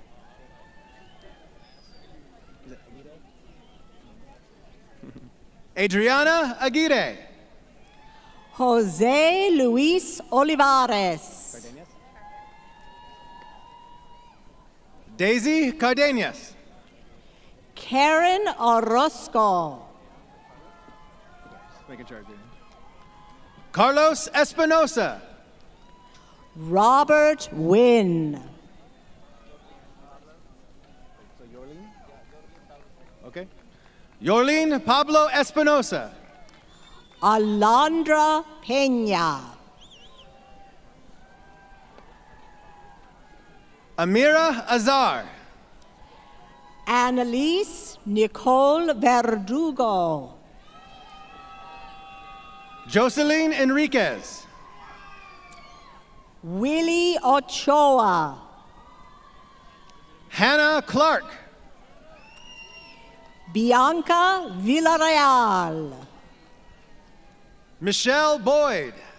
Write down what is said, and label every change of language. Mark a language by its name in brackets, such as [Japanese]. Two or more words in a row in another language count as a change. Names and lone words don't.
[English] Adriana Aguirre. Jose Luis Olivares. Daisy Cardenas. Karen Orozco. Just making sure I do. Carlos Espinosa. Robert Wynn. Okay. Yorlene Pablo Espinosa. Alondra Peña. Amira Azar. Annalise Nicole Verdugo. Jocelyn Enriquez. Willie Ochoa. Hannah Clark. Bianca Villarreal. Michelle Boyd.